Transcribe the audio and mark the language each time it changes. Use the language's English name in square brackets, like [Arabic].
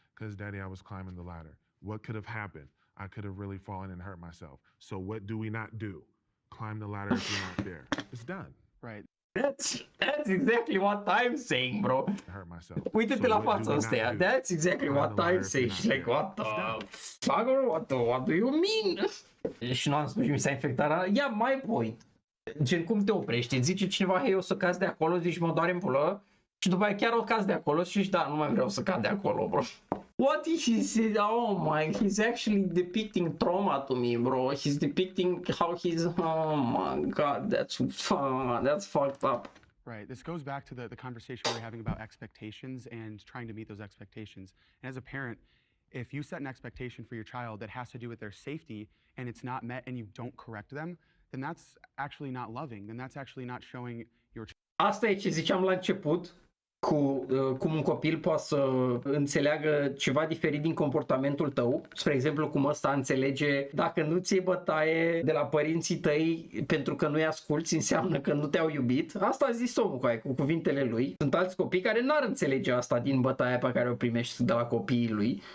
[English] Because, Daddy, I was climbing the ladder. What could have happened? I could have really fallen and hurt myself. So what do we not do? Climb the ladder if you're not there. It's done. Right. That's exactly what I'm saying, bro. Hurt myself. [Romanian] Uite-te la fața astea. [English] That's exactly what I'm saying. She's like, what the fuck? What do you mean? [Romanian] Și nu am spus, mi s-a infectat. [English] Yeah, my point. [Romanian] Gen, cum te oprești? Îți zice cineva, hei, o să cazi de acolo, zici, mă doare în pulă. Și după aia chiar o cazi de acolo și zici, da, nu mai vreau să cad de acolo, bro. [English] What he said? Oh my, he's actually depicting trauma to me, bro. He's depicting how he's, oh my god, that's fucked up. Right. This goes back to the conversation we were having about expectations and trying to meet those expectations. And as a parent, if you set an expectation for your child that has to do with their safety and it's not met and you don't correct them, then that's actually not loving. Then that's actually not showing your child. [Romanian] Asta e ce ziceam la început, cu cum un copil poate să înțeleagă ceva diferit din comportamentul tău. Spre exemplu, cum ăsta înțelege dacă nu ți-e bătaie de la părinții tăi pentru că nu-i asculți, înseamnă că nu te-au iubit. Asta a zis omul cu cuvintele lui. Sunt alți copii care n-ar înțelege asta din bătaia pe care o primești de la copiii lui.